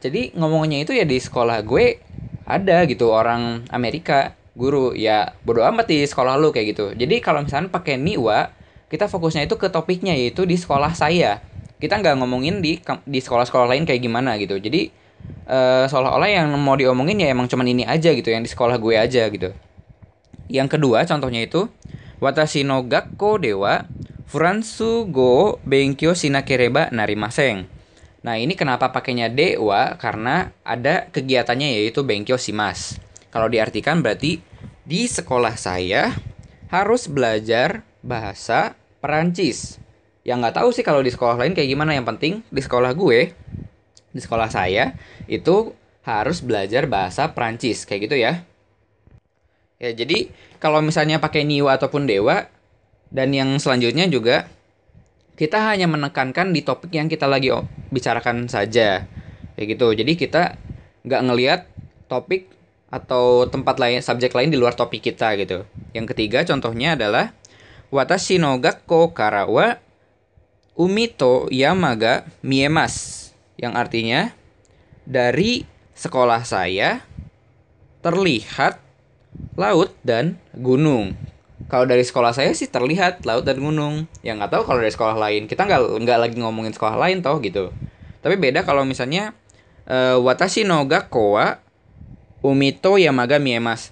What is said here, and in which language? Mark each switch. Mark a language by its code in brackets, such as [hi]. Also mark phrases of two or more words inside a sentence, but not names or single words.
[id] Jadi ngomongnya itu ya di sekolah gue ada gitu orang Amerika guru, ya bodo amat di sekolah lu kayak gitu. Jadi kalau misalnya pakai niwa, kita fokusnya itu ke topiknya, yaitu di sekolah saya. Kita nggak ngomongin di sekolah-sekolah lain kayak gimana gitu. Jadi seolah-olah yang mau diomongin ya emang cuman ini aja gitu, yang di sekolah gue aja gitu. Yang kedua contohnya itu [ja] 私の学校ではフランス語勉強しなければなりません. [id] Nah, ini kenapa pakainya de wa? Karena ada kegiatannya yaitu [ja] 勉強します. [id] Kalau diartikan berarti di sekolah saya harus belajar bahasa Perancis. Yang nggak tahu sih kalau di sekolah lain kayak gimana. Yang penting di sekolah gue, di sekolah saya itu harus belajar bahasa Prancis kayak gitu ya. Ya, jadi kalau misalnya pakai niwa ataupun dewa dan yang selanjutnya juga kita hanya menekankan di topik yang kita lagi bicarakan saja. Kayak gitu. Jadi kita nggak ngelihat topik atau tempat lain, subjek lain di luar topik kita gitu. Yang ketiga contohnya adalah [ja] 私の学校からは海と山が見えます. [id] Yang artinya dari sekolah saya terlihat laut dan gunung. Kalau dari sekolah saya sih terlihat laut dan gunung. Ya nggak tahu kalau dari sekolah lain. Kita nggak lagi ngomongin sekolah lain toh gitu. Tapi beda kalau misalnya [ja] 私の学校は海と山が見えます.